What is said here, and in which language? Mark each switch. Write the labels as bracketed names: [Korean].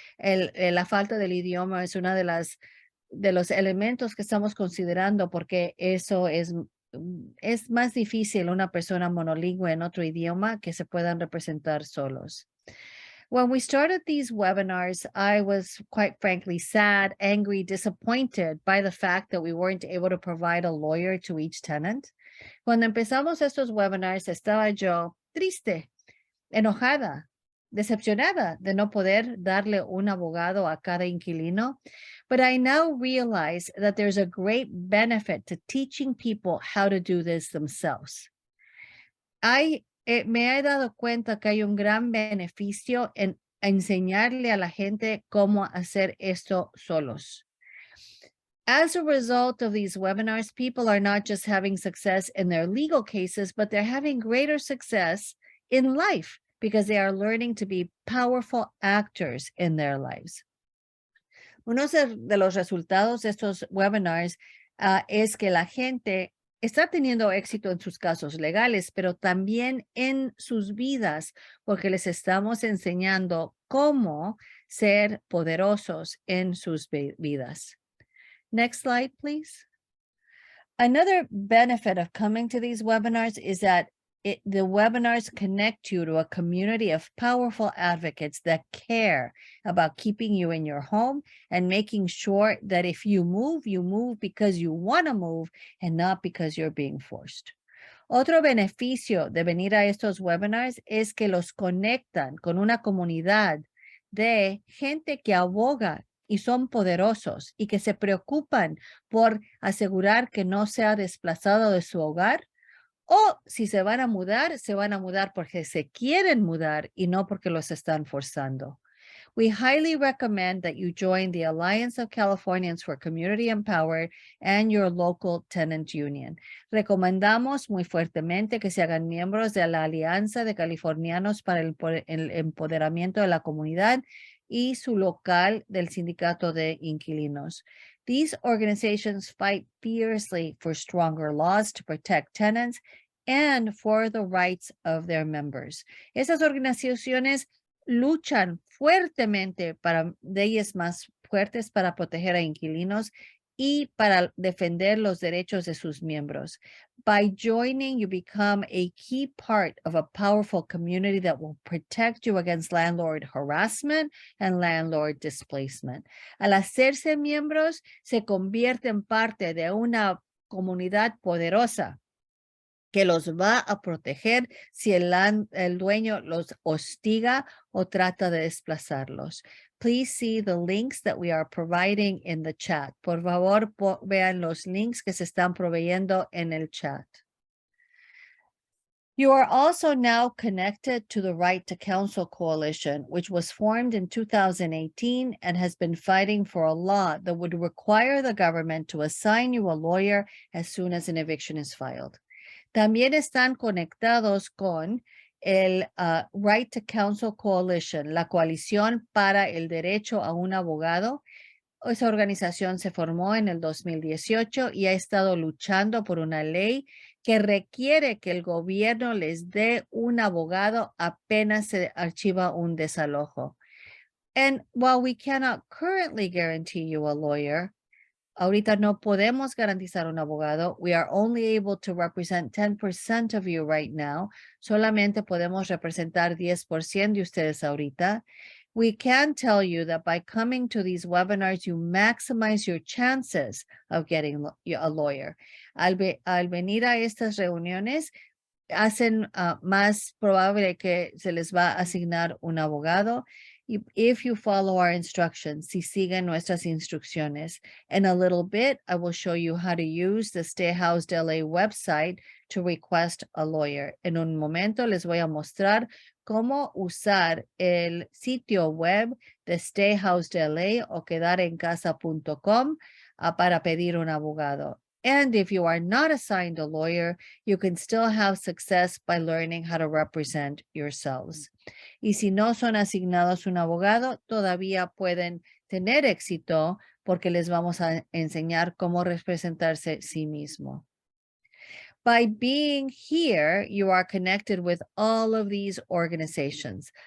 [Spanish] La falta del idioma es una de los elementos que estamos considerando porque eso es más difícil una persona monolingüe en otro idioma que se puedan representar solos. [English] When we started these webinars, I was quite frankly sad, angry, disappointed by the fact that we weren't able to provide a lawyer to each tenant. [Spanish] Cuando empezamos estos webinars, estaba yo triste, enojada, decepcionada de no poder darle un abogado a cada inquilino. [English] But I now realize that there's a great benefit to teaching people how to do this themselves. [Spanish] Me he dado cuenta que hay un gran beneficio en enseñarle a la gente cómo hacer esto solos. [English] As a result of these webinars, people are not just having success in their legal cases, but they're having greater success in life because they are learning to be powerful actors in their lives. [Spanish] Uno de los resultados de estos webinars es que la gente está teniendo éxito en sus casos legales, pero también en sus vidas, porque les estamos enseñando cómo ser poderosos en sus vidas. [English] Next slide, please. Another benefit of coming to these webinars is that the webinars connect you to a community of powerful advocates that care about keeping you in your home and making sure that if you move because you want to move and not because you're being forced. [Spanish] Otro beneficio de venir a estos webinars es que los conectan con una comunidad de gente que aboga y son poderosos y que se preocupan por asegurar que no sea desplazado de su hogar. O si se van a mudar porque se quieren mudar y no porque los están forzando. [English] We highly recommend that you join the Alliance of Californians for Community Empowered and your local tenant union. [Spanish] Recomendamos muy fuertemente que se hagan miembros de la Alianza de Californianos para el Empoderamiento de la Comunidad y su local del sindicato de inquilinos. [English] These organizations fight fiercely for stronger laws to protect tenants and for the rights of their members. [Spanish] Esas organizaciones luchan fuertemente para leyes más fuertes para proteger a inquilinos y para defender los derechos de sus miembros. [English] By joining, you become a key part of a powerful community that will protect you against landlord harassment and landlord displacement. [Spanish] Al hacerse miembros, se convierte en parte de una comunidad poderosa que los va a proteger si el dueño los hostiga o trata de desplazarlos. [English] Please see the links that we are providing in the chat. [Spanish] Por favor, vean los links que se están proveyendo en el chat. [English] You are also now connected to the Right to Counsel Coalition, which was formed in 2018 and has been fighting for a law that would require the government to assign you a lawyer as soon as an eviction is filed. [Spanish] También están conectados con el Right to Counsel Coalition, la coalición para el derecho a un abogado. Esa organización se formó en el 2018 y ha estado luchando por una ley que requiere que el gobierno les dé un abogado apenas se archiva un desalojo. [English] And while we cannot currently guarantee you a lawyer, [Spanish] ahorita no podemos garantizar un abogado. [English] We are only able to represent 10% of you right now. [Spanish] Solamente podemos representar 10% de ustedes ahorita. [English] We can tell you that by coming to these webinars, you maximize your chances of getting a lawyer. [Spanish] Al venir a estas reuniones, hacen más probable que se les va a asignar un abogado. [English] If you follow our instructions, [Spanish] si siguen nuestras instrucciones. [English] In a little bit, I will show you how to use the Stay Housed LA website to request a lawyer. [Spanish] En un momento les voy a mostrar cómo usar el sitio web de Stay Housed LA o quedarencasa.com para pedir un abogado. [English] And if you are not assigned a lawyer, you can still have success by learning how to represent yourselves. [Spanish] Y si no son asignados un abogado, todavía pueden tener éxito porque les vamos a enseñar cómo representarse sí mismo. [English] By being here, you are connected with all of these organizations.